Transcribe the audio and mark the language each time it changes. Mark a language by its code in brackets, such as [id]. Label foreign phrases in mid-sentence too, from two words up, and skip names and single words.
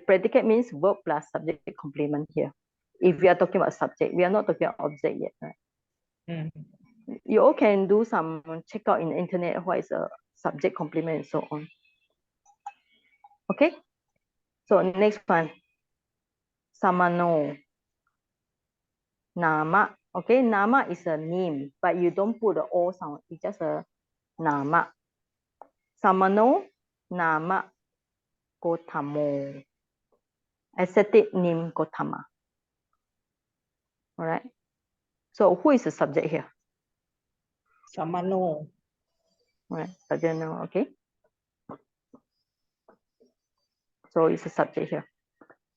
[en] Predicate means verb plus subject complement here. If we are talking about subject, we are not talking about object yet, right? Mm. You all can do some check out in the internet what is a subject complement and so on. Okay, so next one, [pi] samano, nama. [en] Okay, nama is a name, but you don't put the o sound. It's just a nama. [pi] Samano, nama, Gotamo. [en] Ascetic name Gotama. All right. So who is the subject here? Samano. All right, subject no. Okay. So it's a subject here. So